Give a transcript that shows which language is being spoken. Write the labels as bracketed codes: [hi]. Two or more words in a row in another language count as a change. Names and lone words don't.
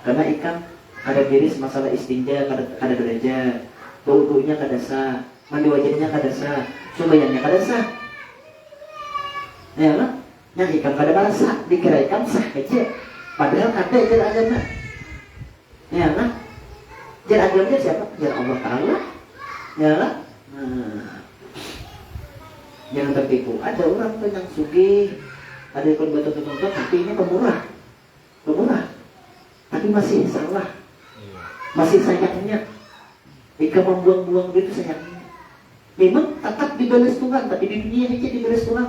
[bjn] Karena ikam ada diris masalah istinja kada belajar, wudunya kada sah, mandi wajibnya kada sah, sumbayangnya kada sah, ya lah. Yang ikam kada merasa dikira ikam sah aja, padahal kada jar agama. Ya lah, jar agamanya siapa? Jar Allah Taala. Ya lah. Nah, jangan tertipu. Ada orang tuh yang sugih, ada yang betul-betul tapi ini pemurah, tapi masih salah, masih sayangnya. Ikam membuang-buang itu sayangnya. Memang tetap dibalas Tuhan, tapi di dunia aja dibalas Tuhan.